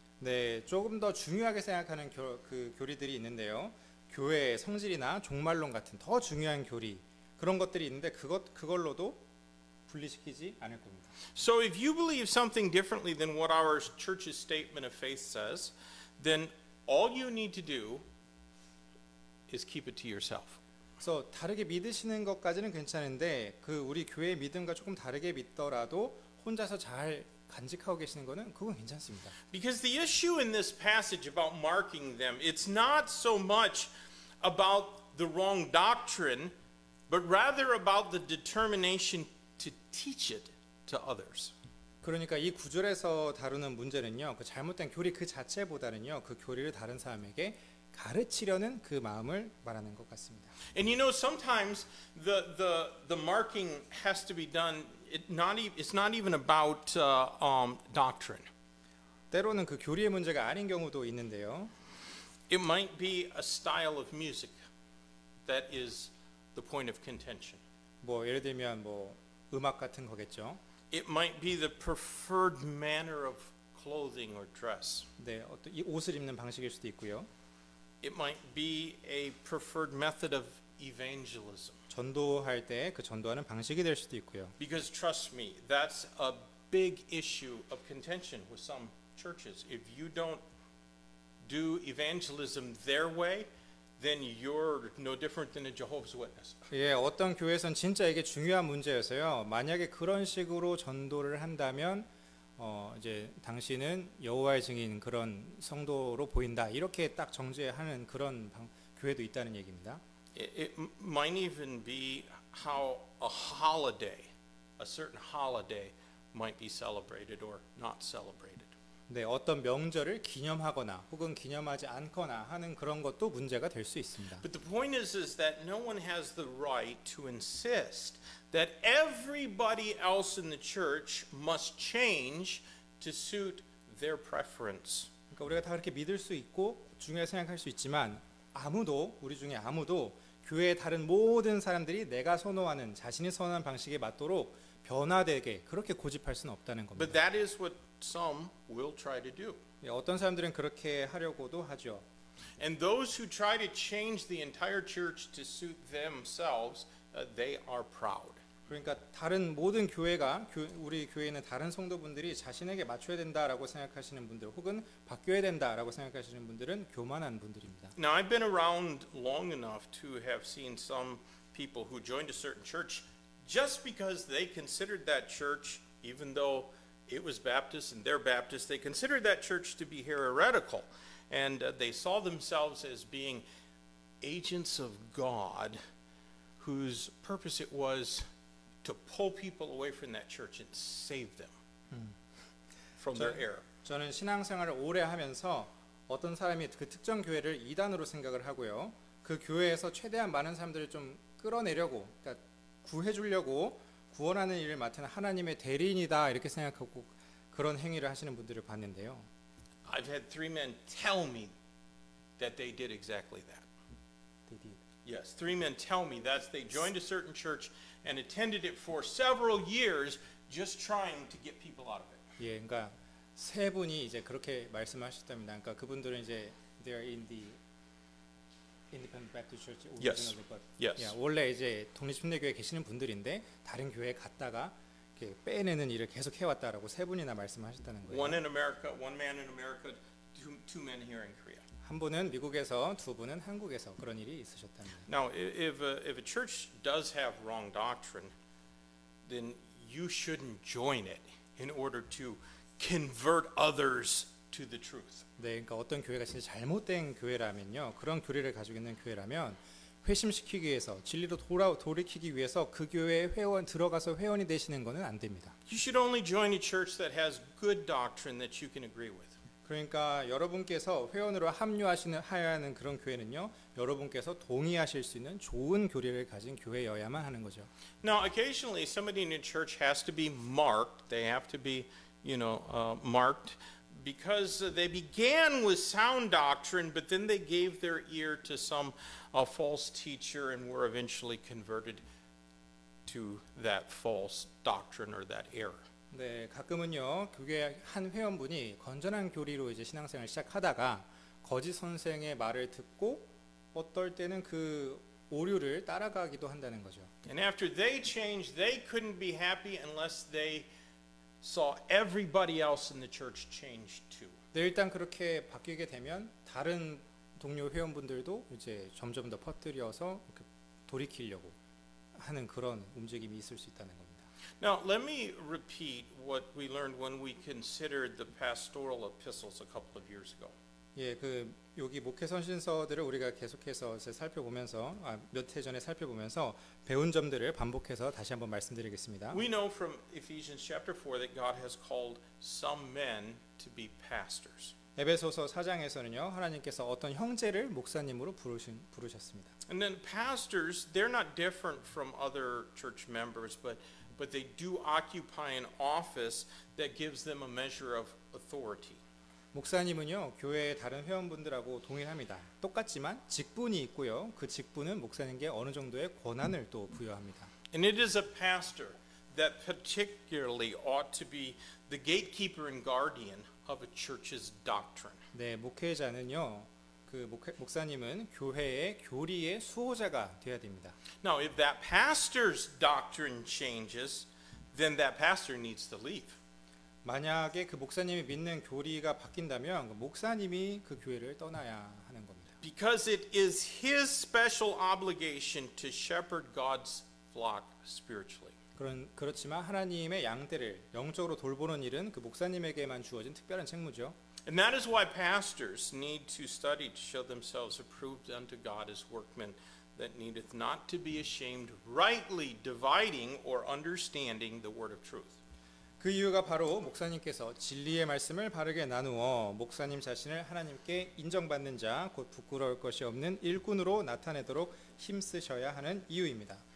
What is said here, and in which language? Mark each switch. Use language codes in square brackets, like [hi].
[ko] 네, 조금 더 중요하게 생각하는 그 교리들이 있는데요. 교회의 성질이나 종말론 같은 더 중요한 교리 그런 것들이 있는데 그걸로도 분리시키지 않을 겁니다. [en] So if you believe something differently than what our church's statement of faith says, then all you need to do is keep it to yourself. [ko] 그래서 다르게 믿으시는 것까지는 괜찮은데 그 우리 교회의 믿음과 조금 다르게 믿더라도 혼자서 잘 간직하고 계시는 거는 그건 괜찮습니다. [en] Because the issue in this passage about marking them, it's not so much about the wrong doctrine, but rather about the determination to teach it to others. [ko] 그러니까 이 구절에서 다루는 문제는요. 그 잘못된 교리 그 자체보다는요. 그 교리를 다른 사람에게 가르치려는 그 마음을 말하는 것 같습니다. [en] And you know, sometimes the marking has to be done. It's not even about doctrine. [ko] 때로는 그 교리의 문제가 아닌 경우도 있는데요. [en] It might be a style of music that is the point of contention. [ko] 뭐 예를 들면 뭐 음악 같은 거겠죠. [en] It might be the preferred manner of clothing or dress. [ko] 네, 어떤 이 옷을 입는 방식일 수도 있고요. [en] It might be a preferred method of evangelism. [ko] 전도할 때 그 전도하는 방식이 될 수도 있고요. [en] Because trust me, that's a big issue of contention with some churches. If you don't do evangelism their way, then you're no different than a Jehovah's Witness. [ko] 예, 어떤 교회에선 진짜 이게 중요한 문제여서요. 만약에 그런 식으로 전도를 한다면 이제 당신은 여호와의 증인 그런 성도로 보인다. 이렇게 딱 정죄하는 그런 교회도 있다는 얘기입니다. [en] It might even be how a holiday, a certain holiday, might be celebrated or not celebrated. [ko] 네, 어떤 명절을 기념하거나 혹은 기념하지 않거나 하는 그런 것도 문제가 될 수 있습니다. [en] But the point is that no one has the right to insist that everybody else in the church must change to suit their preference. [ko] 그러니까 우리가 다 그렇게 믿을 수 있고 중요하게 생각할 수 있지만 우리 중에 아무도 교회의 다른 모든 사람들이 내가 선호하는 자신이 선호하는 방식에 맞도록 변화되게 그렇게 고집할 수는 없다는 [en] But that is what some will try to do. [ko] 어떤 사람들은 그렇게 하려고도 하죠. [en] And those who try to change the entire church to suit themselves, they are proud. [ko] 그러니까 다른 모든 교회가 우리 교회는 다른 성도분들이 자신에게 맞춰야 된다라고 생각하시는 분들 혹은 바뀌어야 된다라고 생각하시는 분들은 교만한 분들입니다. [en] Now, I've been around long enough to have seen some people who joined a certain church just because they considered that church, even though it was Baptist and they're Baptist, they considered that church to be heretical. And they saw themselves as being agents of God whose purpose it was to pull people away from that church and save them from their error. [ko] 저는 신앙생활을 오래 하면서 어떤 사람이 그 특정 교회를 이단으로 생각을 하고요. 그 교회에서 최대한 많은 사람들을 좀 끌어내려고, 그러니까 구해주려고 구원하는 일을 맡은 하나님의 대리인이다 이렇게 생각하고 그런 행위를 하시는 분들을 봤는데요. [en] I've had 3 men tell me that they did exactly that. Yes, 3 men tell me that they joined a certain church and attended it for several years, just trying to get people out of it. [ko] 예, 그러니까 세 분이 이제 그렇게 말씀하셨답니다. 그러니까 그분들은 이제 [en] they're in the Independent Baptist Church originally, but Yes. [ko] 원래 이제 독립침례교회 계시는 분들인데 다른 교회에 갔다가 이렇게 빼내는 일을 계속 해왔다라고 세 분이나 말씀하셨다는 거예요. [en] One in America, one man in America, two men here in Korea. [ko] 한 분은 미국에서 두 분은 한국에서 그런 일이 있으셨답니다. [en] Now, if a church does have wrong doctrine, then you shouldn't join it in order to convert others to the truth. [ko] 네, 그러니까 어떤 교회가 진짜 잘못된 교회라면요, 그런 교리를 가지고 있는 교회라면 회심시키기 위해서 진리로 돌이키기 위해서 그 교회에 들어가서 회원이 되시는 것은 안 됩니다. [en] You should only join a church that has good doctrine that you can agree with. [ko] 그러니까 여러분께서 회원으로 합류하셔야 하는 그런 교회는요, 여러분께서 동의하실 수 있는 좋은 교리를 가진 교회여야만 하는 거죠. [en] Now, occasionally, somebody in a church has to be marked. They have to be, marked because they began with sound doctrine, but then they gave their ear to some false teacher and were eventually converted to that false doctrine or that error. [ko] 네, 가끔은요, 교회 한 회원분이 건전한 교리로 이제 신앙생활을 시작하다가 거짓 선생의 말을 듣고 어떨 때는 그 오류를 따라가기도 한다는 거죠. [en] And after they changed, they couldn't be happy unless they saw everybody else in the church change too. [ko] 네, 일단 그렇게 바뀌게 되면 다른 동료 회원분들도 이제 점점 더 퍼뜨려서 이렇게 돌이키려고 하는 그런 움직임이 있을 수 있다는 겁니다. [en] Now, let me repeat what we learned when we considered the pastoral epistles a couple of years ago. [ko] 예, 그 여기 목회 선신서들을 우리가 계속해서 살펴보면서 몇 해 전에 살펴보면서 배운 점들을 반복해서 다시 한번 말씀드리겠습니다. [en] We know from Ephesians chapter 4 that God has called some men to be pastors. [ko] 에베소서 4장에서는요, 하나님께서 어떤 형제를 목사님으로 부르셨습니다. [en] And then pastors, they're not different from other church members, but they do occupy an office that gives them a measure of authority. [ko] 목사님은요, 교회의 다른 회원분들하고 동일합니다. 똑같지만 직분이 있고요, 그 직분은 목사님께 어느 정도의 권한을 또 부여합니다. [en] And it is a pastor that particularly ought to be the gatekeeper and guardian of a church's doctrine. [ko] 네, 목회자는요, 그 목사님은 교회의 교리의 수호자가 되어야 됩니다. [en] Now, if that pastor's doctrine changes, then that pastor needs to leave. [ko] 만약에 그 목사님이 믿는 교리가 바뀐다면 그 목사님이 그 교회를 떠나야 하는 겁니다. [en] Because it is his special obligation to shepherd God's flock spiritually. [ko] 그렇지만 하나님의 양떼를 영적으로 돌보는 일은 그 목사님에게만 주어진 특별한 책무죠. [en] And that is why pastors need to study to show themselves approved unto God as workmen that needeth not to be ashamed, rightly dividing or understanding the word of truth. [ko] 그 이유가 바로 목사님께서 진리의 말씀을 바르게 나누어 목사님 자신을 하나님께 인정받는 자, 곧 부끄러울 것이 없는 일꾼으로 나타내도록 힘쓰셔야 하는 이유입니다.